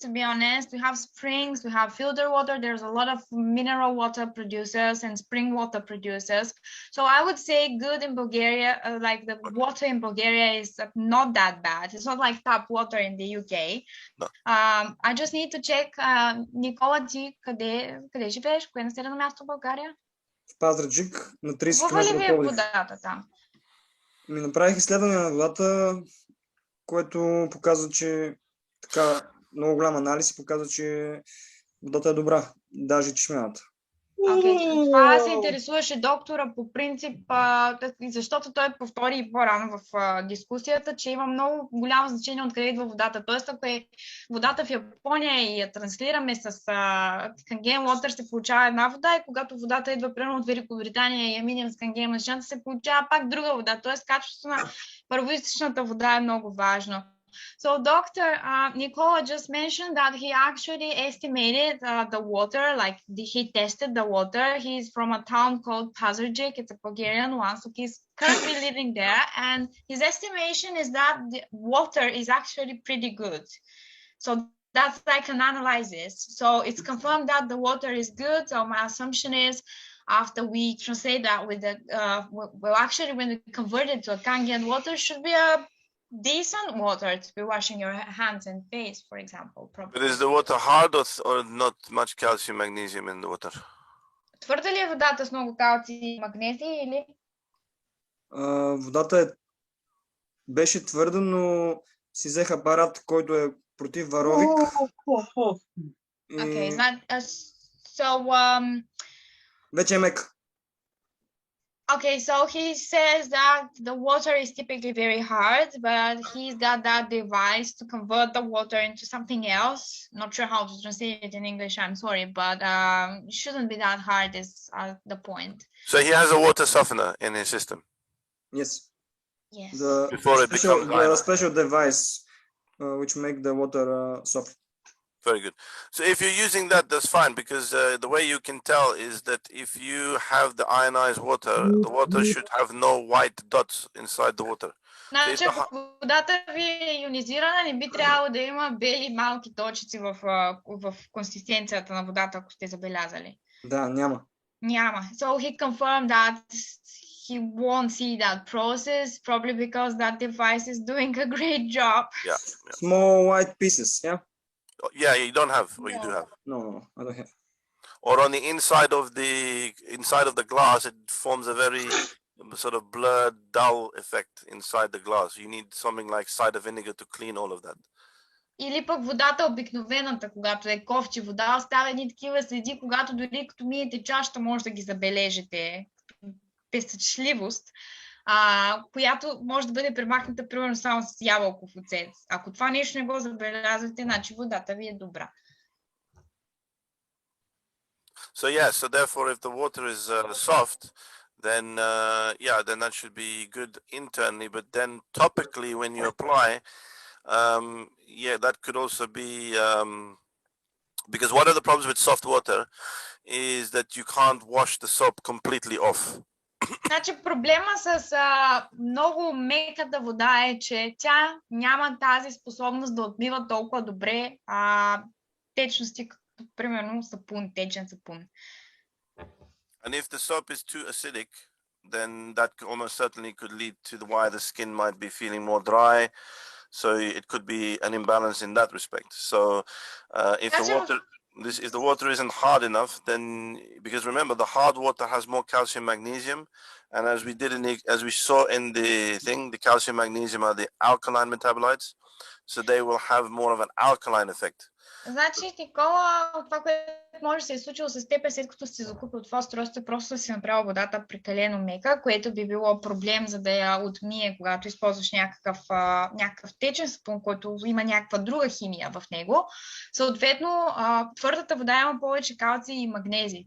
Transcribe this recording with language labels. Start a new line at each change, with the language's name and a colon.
English: To be honest, we have springs. We have filter water. There's a lot of mineral water producers and spring water producers. So I would say good in Bulgaria. Like the water in Bulgaria is not that bad. It's not like tap water in the UK. No. I just need to check. Никола,
Bulgarian: ти къде живееш? Кое населено място в България? В Пазарджик, на 30 Какво ли ви е км. водата там? Ми направих изследване на водата, което показва, че така много голям анализ показва, че водата е добра, даже чешмяната.
English: Okay.
Bulgarian: Това се интересуваше доктора по принцип, защото той повтори по-рано в дискусията, че има много голямо значение откъде идва водата. Тоест, ако е водата в Япония и я транслираме с Канген Water, ще получава една вода, и когато водата идва примерно от Великобритания и я минем с Канген машината, се получава пак друга вода. Тоест, качеството на първоизточната вода е много важно.
English: So Dr. Nicola just mentioned that he actually estimated the water, like he tested the water. He's from a town called Pazardzhik. It's a Bulgarian one, so he's currently living there. And his estimation is that the water is actually pretty good. So that's like an analysis. So it's confirmed that the water is good. So my assumption is after we translate that with the, well, actually when we convert it to a Kangen water, should be a decent water to be washing your hands and face, for example. Probably. But is the water hard or not much calcium, magnesium in the water?
Bulgarian: Твърда ли е водата с много калци и магнезий или? Водата беше твърда, но си взех апарат, който е против варовик.
English: Okay, so
Bulgarian: вече е мек.
English: Okay, so he says that the water is typically very hard, but he's got that device to convert the water into something else. Not sure how to translate it in English, I'm sorry, but it shouldn't be that hard is the point. So he has a water softener in his system? Yes. Yes. The special device which make the water soft. Very good. So if you're using that, that's fine, because the way you can tell is that if you have the ionized water, the water should have no white dots inside the water.
Bulgarian: Значи, ако водата ви е ионизирана, не би трябвало да има бели малки точици в консистенцията на водата, ако сте забелязали. Да, няма. Няма.
English: So he confirmed that he won't see that process, probably because that device is doing a great job. Yeah. Small white pieces, yeah? Yeah, you don't have, or you do have. No, I don't have. Or on the inside of the glass, it forms a very sort of blurred, dull effect inside the glass. You need something like cider vinegar to clean all of that.
Bulgarian: Или пък водата обикновената, когато е кофти вода, остава едни такива следи, когато дори като миете чашата, може да ги забележите. Песъчливост, която може да бъде премахната примерно само с ябълков оцет. Ако това нещо не го забелязвате, значи водата ви е добра.
English: So yeah, so therefore if the water is soft, then then that should be good internally, but then topically when you apply, that could also be because one of the problems with soft water is that you can't wash the soap completely off.
Bulgarian: Значи проблема с много меката вода е, че тя няма тази способност да отмива толкова добре течности, като примерно сапун, течен сапун.
English: And if the soap is too acidic, then that almost certainly could lead to why the skin might be feeling more dry. So it could be an imbalance in that respect. So if the water isn't hard enough, then because remember the hard water has more calcium, magnesium, and as we saw in the thing, the calcium, magnesium are the alkaline metabolites, so they will have more of an alkaline effect.
Bulgarian: Значи, Никола, това, което може да се е случило с теб, след като си закупил това устройство, просто си направил водата прекалено мека, което би било проблем, за да я отмие, когато използваш някакъв течен сапун, който има някаква друга химия в него. Съответно, твърдата вода има повече калци и магнези.